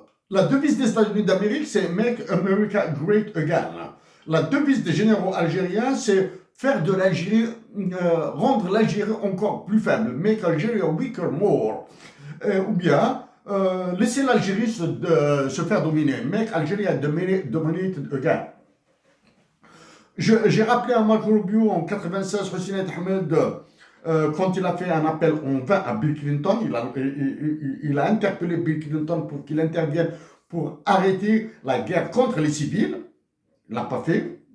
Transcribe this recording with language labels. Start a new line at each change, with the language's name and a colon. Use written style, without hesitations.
French: La devise des États-Unis d'Amérique, c'est
English: Make America Great Again.
French: La devise des généraux algériens, c'est faire de l'Algérie, rendre l'Algérie encore plus faible.
English: Make Algeria weaker more.
French: Ou bien, laisser l'Algérie se faire dominer.
English: Make Algeria dominated again.
French: J'ai rappelé à Marco Rubio en 96, Hossein Ahmed, quand il a fait un appel en vain à Bill Clinton, il a interpellé Bill Clinton pour qu'il intervienne pour arrêter la guerre contre les civils. Il ne l'a pas fait.